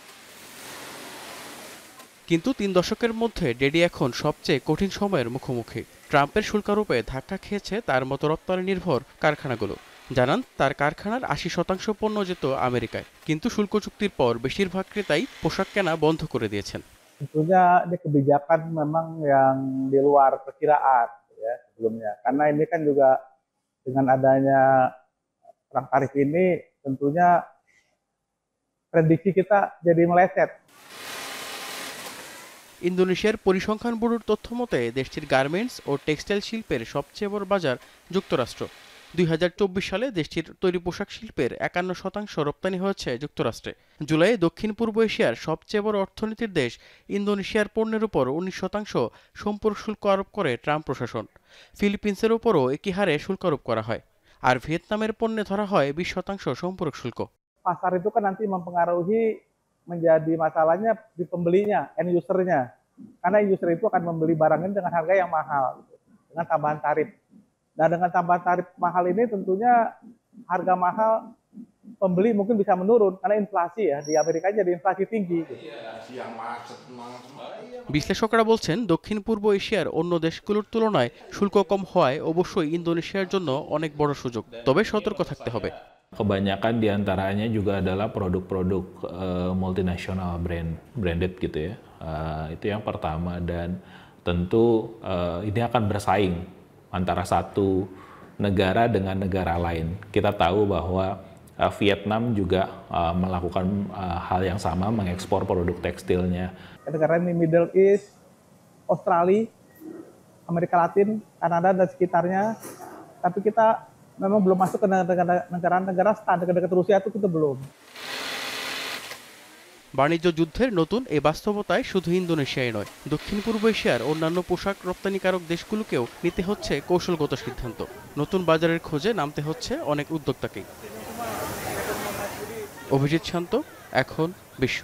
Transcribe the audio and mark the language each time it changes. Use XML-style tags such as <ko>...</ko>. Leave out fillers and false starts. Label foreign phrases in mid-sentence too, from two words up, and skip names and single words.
<bn>কিন্তু ৩ দশকের মধ্যে ডেডি এখন সবচেয়ে কঠিন সময়ের মুখোমুখি। ট্রাম্পের শুল্কারোপে ধাক্কা খেয়েছে তার মতো রপ্তানি নির্ভর কারখানাগুলো। জানান তার কারখানার ৮০% পণ্য যেত আমেরিকায়, কিন্তু শুল্ক চুক্তির পর বেশিরভাগ ক্রেতাই পোশাক কেনা বন্ধ করে দিয়েছেন।</bn> <id>Tentunya ini kebijakan memang yang di luar perkiraan ya sebelumnya. Karena ini kan juga dengan adanya perang tarif ini tentunya prediksi kita jadi meleset.</id> <bn>ইন্দোনেশিয়ার পরিসংখ্যান ব্যুরোর তথ্য মতে দেশটির গার্মেন্টস ও টেক্সটাইল শিল্পের সবচেয়ে বড় বাজার যুক্তরাষ্ট্র। ২০২৪ সালে দেশটির তৈরি পোশাক শিল্পের ৫১% রপ্তানি হয়েছে যুক্তরাষ্ট্রে। জুলাইয়ে দক্ষিণ পূর্ব এশিয়ার সবচেয়ে বড় অর্থনীতির দেশ ইন্দোনেশিয়ার পণ্যের উপর ১৯% সম্পূরক শুল্ক আরোপ করে ট্রাম্প প্রশাসন। ফিলিপিন্সের উপরও একই হারে শুল্ক আরোপ করা হয়। আর ভিয়েতনামের পণ্যে ধরা হয় ২০% সম্পূরক শুল্ক।</bn> <id>Pasar itu kan nanti mempengaruhi menjadi masalahnya di pembelinya,</id> <en>end usernya.</en> <id>Karena</id> <en>end user</en> <id>itu akan membeli barang ini dengan harga yang mahal, dengan tambahan tarif. Nah dengan tambahan tarif mahal ini tentunya harga mahal pembeli mungkin bisa menurun karena inflasi ya di Amerika jadi inflasi tinggi.</id> <bn>বিশ্লেষকরা বলছেন দক্ষিণ পূর্ব এশিয়ার অন্য দেশগুলোর তুলনায় শুল্ক কম হওয়ায় অবশ্যই ইন্দোনেশিয়ার জন্য অনেক বড় সুযোগ, তবে সতর্ক থাকতে হবে।</bn> <id>Kebanyakan diantaranya juga adalah produk-produk multinasional branded gitu ya. Itu yang pertama, dan tentu ini akan bersaing antara satu negara dengan negara lain. Kita tahu bahwa Vietnam juga melakukan hal yang sama, mengekspor produk tekstilnya. Negara ini Middle East, Australia, Amerika Latin, Kanada dan sekitarnya, tapi kita memang belum masuk ke negara-negara standar dekat Rusia itu kita belum.</id> <bn>বাণিজ্য যুদ্ধের নতুন এই বাস্তবতায় শুধু ইন্দোনেশিয়াই নয়, দক্ষিণ পূর্ব এশিয়ার অন্যান্য পোশাক রপ্তানিকারক দেশগুলোকেও নিতে হচ্ছে কৌশলগত সিদ্ধান্ত। নতুন বাজারের খোঁজে নামতে হচ্ছে অনেক উদ্যোক্তাকেই। অভিজিৎ শান্ত, এখন বিশ্ব।</bn>